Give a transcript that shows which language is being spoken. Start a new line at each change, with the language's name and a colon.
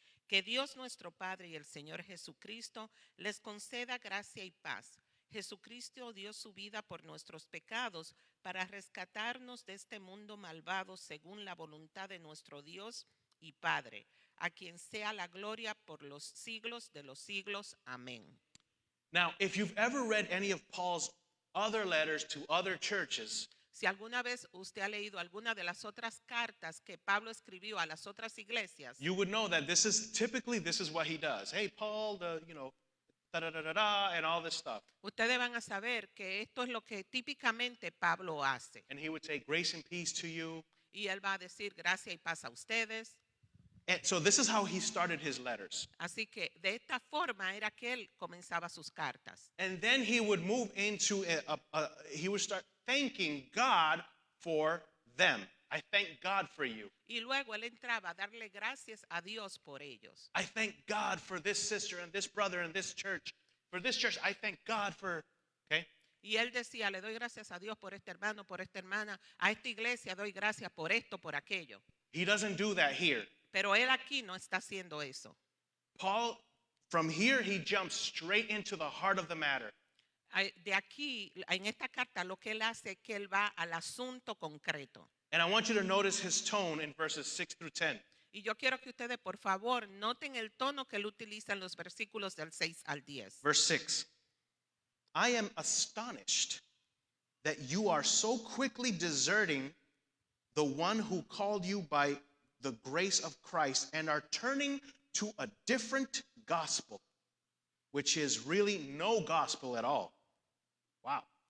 Spanish: Que Dios nuestro Padre y el Señor Jesucristo les conceda gracia y paz. Jesucristo dio su vida por nuestros pecados para rescatarnos de este mundo malvado según la voluntad de nuestro Dios y Padre, a quien sea la gloria por los siglos de los siglos. Amén.
English: Now, if you've ever read any of Paul's other letters to other churches,
Spanish: Si alguna vez usted ha leído alguna de las otras cartas que Pablo escribió a las otras iglesias,
English: you would know that this is what he does. Hey, Paul, da da da da da, and all this stuff.
Spanish: ustedes van a saber que esto es lo que típicamente Pablo hace.
English: And he would say, grace and peace to you.
Spanish: Y él va a decir gracia y paz a ustedes.
English: And so this is how he started his letters.
Spanish: Así que de esta forma era que él comenzaba sus cartas.
English: And then he would move into, he would start thanking God for them. I thank God for you.
Spanish: Y luego él entraba a darle gracias a Dios por ellos.
English: I thank God for this sister and this brother and this church. For this church, I thank God for, okay?
Spanish: Y él decía, le doy gracias a Dios por este hermano, por esta hermana. A esta iglesia doy gracias por esto, por aquello.
English: He doesn't do that here.
Spanish: Pero él aquí no está haciendo eso.
English: Paul, from here, he jumps straight into the heart of the matter.
Spanish: De aquí, en esta carta, lo que él hace es que él va al asunto concreto.
English: And I want you to notice his tone in verses 6 through 10.
Spanish: Y yo quiero que ustedes, por favor, noten el tono que él utiliza en los versículos del 6 al 10.
English: Verse 6. I am astonished that you are so quickly deserting the one who called you by the grace of Christ and are turning to a different gospel, which is really no gospel at all. Wow.